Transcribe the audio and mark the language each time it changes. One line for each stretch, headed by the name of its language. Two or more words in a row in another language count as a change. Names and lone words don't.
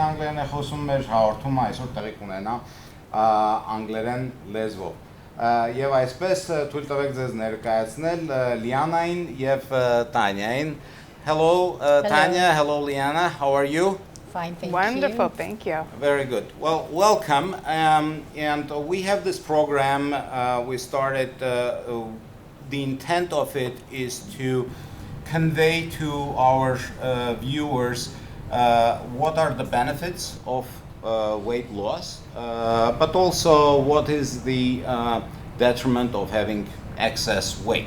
Armenian: անգլերեն է խոսում, մեր հաղորդումը այսօր տեղի կունենա անգլերեն լեզվով։ Եվ այսպես թույլ տվեք ձեզ ներկայացնել Լիանային եւ Տանյային։
English: Hello, Tanya. Hello, Liana. How are you? Fine, thank you. Wonderful, thank you. Very good. Well, welcome. And we have this program we started. The intent of it is to convey to our viewers what are the benefits of weight loss, but also what is the detriment of having excess weight.